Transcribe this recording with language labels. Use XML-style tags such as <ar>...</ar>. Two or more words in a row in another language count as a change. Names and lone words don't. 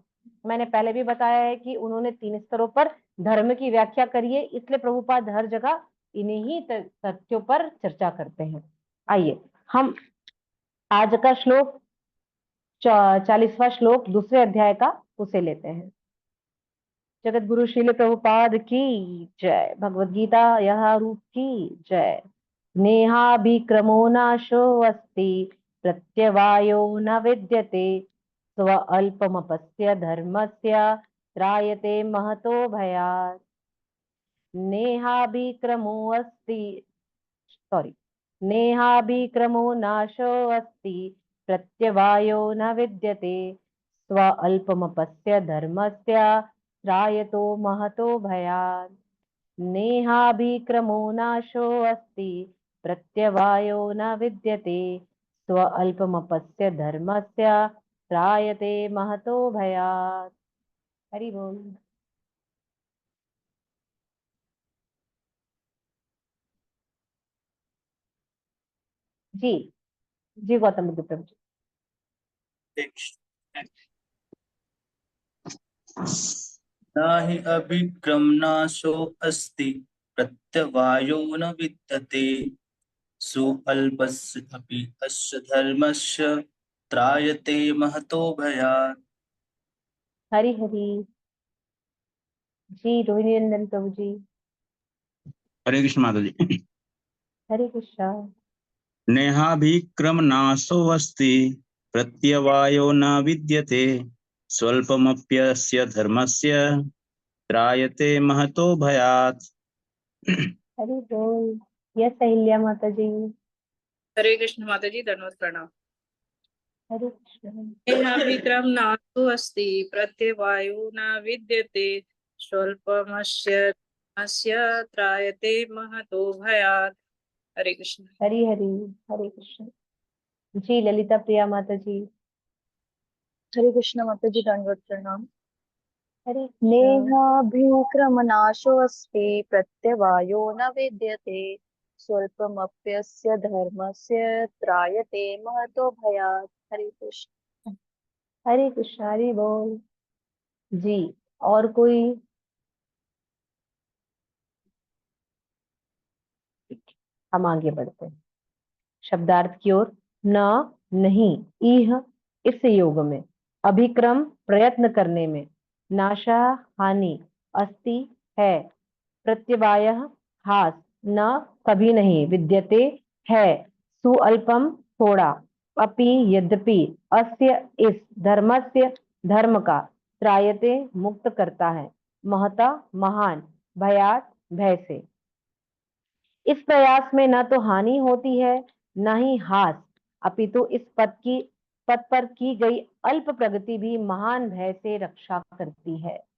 <hi>मैंने पहले भी बताया है कि उन्होंने 3 स्तरों पर धर्म की व्याख्या करी है, इसलिए प्रभुपाद हर जगह इन्हीं ही तथ्यों पर चर्चा करते हैं। आइए हम आज का श्लोक 40वां श्लोक दूसरे अध्याय का उसे लेते हैं। जगत गुरु श्रील प्रभुपाद की जय। भगवद गीता यह रूप की जय।</hi> <sa>नेहाभिक्रमो नाशो अस्ति प्रत्यवायो न विद्यते स्व अल्पमपस्य धर्मस्य त्रायते महतो भयात्। नेहाभिक्रमो अस्ति सॉरी नेहाभिक्रमो नाशो अस्ति प्रत्यवायो न विद्यते स्व अल्पमपस्य धर्मस्य त्रायतो महतो भयात्। नेहाभिक्रमो नाशो अस्ति प्रत्यवायो न विद्यते स्व अल्पमपस्य धर्मस्य त्रायते महतो भयात्।</sa> <hi>हरि बोल। जी जी गौतम बुद्ध प्रभु जी।</hi> <sa>न हि अभिक्रमनाशो अस्ति प्रत्यवायो न विद्यते सुअल्पस्य अपि अस्य धर्मस्य त्रायते महतो भयात्।</sa> <hi>हरि हरि। जी रोहिणी नंदन प्रभु जी। हरे कृष्ण माता जी। हरे कृष्णा।</hi> <sa>नेहाभिक्रमनाशोऽस्ति प्रत्यवायो न विद्यते स्वल्पमप्यस्य धर्मस्य त्रायते महतो भयात्।</sa> <hi>हरि बोल। यस अहिल्या माता जी। हरे कृष्ण माता जी, धन्यवाद प्रणाम। हरे कृष्ण।</hi> <sa>नेहाभिक्रम नास्तु अस्ति प्रत्यवायो न विद्यते स्वल्पमस्य धर्मस्य त्रायते महतो भयात्।</sa> <hi>हरे कृष्ण। हरि हरि। हरे कृष्ण। जी ललिता प्रिया माता जी। हरे कृष्ण माता जी, दंडवत प्रणाम। हरे कृष्ण।</hi> <sa>नेहाभिक्रमनाशोऽस्ति प्रत्यवायो न विद्यते स्वल्पमप्यस्य धर्मस्य त्रायते महतो भयात्।</sa> <hi>हरे कृष्ण। हरे कृष्ण। हरि बोल। जी और कोई? हम आगे बढ़ते हैं शब्दार्थ की ओर। न नहीं इह इस योग में, अभिक्रम प्रयत्न करने में, नाशा हानि, अस्ति है, प्रत्यवाय हास न कभी नहीं, विद्यते है, सुअल्पम थोड़ा, अपि यद्यपि, अस्य इस, धर्मस्य धर्म का, त्रायते मुक्त करता है, महता महान, भयात भय से। इस प्रयास में न तो हानि होती है न ही हास, अपितु इस पद पर की गई अल्प प्रगति भी महान भय से रक्षा करती है।</hi>